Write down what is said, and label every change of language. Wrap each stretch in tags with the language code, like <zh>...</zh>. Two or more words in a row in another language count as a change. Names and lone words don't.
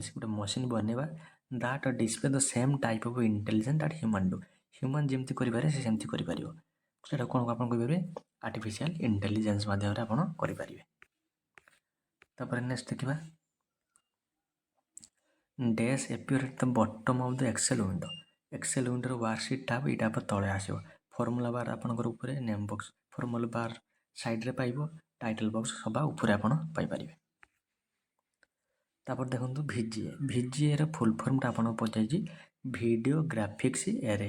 <or>ଗୋଟେ ମସିନ୍ ବନେଇବା</or> <en>that display the same type of intelligence that human do.</en> <or>ହ୍ୟୁମାନ୍ ଯେମିତି କରିପାରେ ସେ ସେମିତି କରିପାରିବ। ସେଇଟା କ'ଣ ଆପଣ କହିପାରିବେ?</or> <en>artificial intelligence</en> <or>ମାଧ୍ୟମରେ ଆପଣ କରିପାରିବେ। ତାପରେ ନେକ୍ସଟ ଦେଖିବା</or> <en>ଡ୍ୟାଶ୍ appear at the bottom of the Excel window।</en> <or>ଏକ୍ସେଲ ୱିଣ୍ଡୋର</or> <en>worksheet tab</en> <or>ଏଇଟା ଆପଣ ତଳେ ଆସିବ।</or> <en>formula bar</en> <or>ଆପଣଙ୍କର ଉପରେ,</or> <en>name box, formula bar</en> <or>ସାଇଡ଼୍ରେ ପାଇବ,</or> <en>title box</en> <or>ସବା ଉପରେ ଆପଣ ପାଇପାରିବେ। ତାପରେ ଦେଖନ୍ତୁ VGAର ଫୁଲ୍ ଫର୍ମଟା ଆପଣଙ୍କୁ ପଚାରିଛି</or> <en>video graphics array.</en>